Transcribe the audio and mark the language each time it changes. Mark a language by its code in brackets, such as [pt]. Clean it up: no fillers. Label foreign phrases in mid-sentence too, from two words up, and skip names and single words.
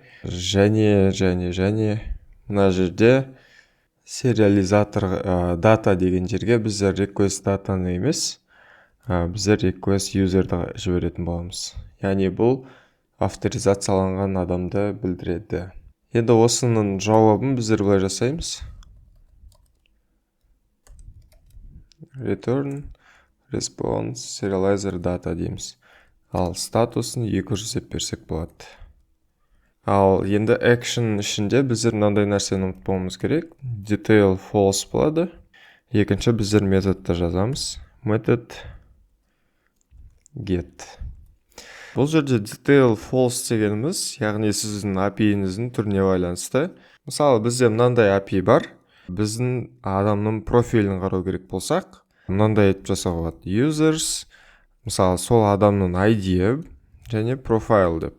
[kk] Және мына жерде сериализатор data деген жерге біздер [en] request datаны [kk] емес, біздер [en] request user'ді [kk] жіберетін боламыз. Яғни бұл авторизацияланған адамды білдіреді. Енді осының жауабын біздер былай жасаймыз. [en] Return response serializer data дейміз. [kk] Ал статусын 200 деп берсек болады. Ал енді action ішінде біздер мынандай нәрсені ұмытпауымыз керек. [en] Detail false болады. [kk] Екінші біздер методты жазамыз. [en] Method get. [kk] Бұл жерде [en] detail false [kk] дегеніміз, яғни сіздің API-ніздің түріне байланысты. Мысалы, бізде мынандай API бар. Біздің адамның профилін қарау керек болсақ, мынандай етіп жасауға болады. Users, мысалы, сол адамның ID-і және profile деп.